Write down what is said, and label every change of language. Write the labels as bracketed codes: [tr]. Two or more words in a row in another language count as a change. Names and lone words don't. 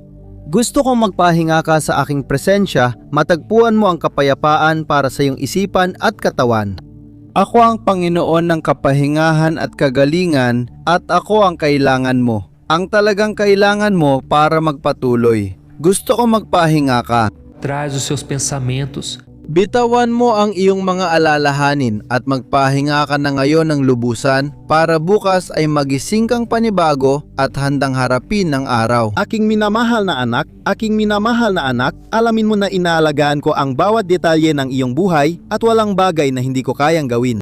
[tl] Gusto kong magpahinga ka sa aking presensya, matagpuan mo ang kapayapaan para sa iyong isipan at katawan. Ako ang Panginoon ng kapahingahan at kagalingan at ako ang kailangan mo. Ang talagang kailangan mo para magpatuloy. Gusto ko magpahinga ka. [pt] Traz os seus pensamentos. [tl] Bitawan mo ang iyong mga alalahanin at magpahinga ka na ngayon ng lubusan para bukas ay magising kang panibago at handang harapin ng araw. Aking minamahal na anak, alamin mo na inaalagaan ko ang bawat detalye ng iyong buhay at walang bagay na hindi ko kayang gawin.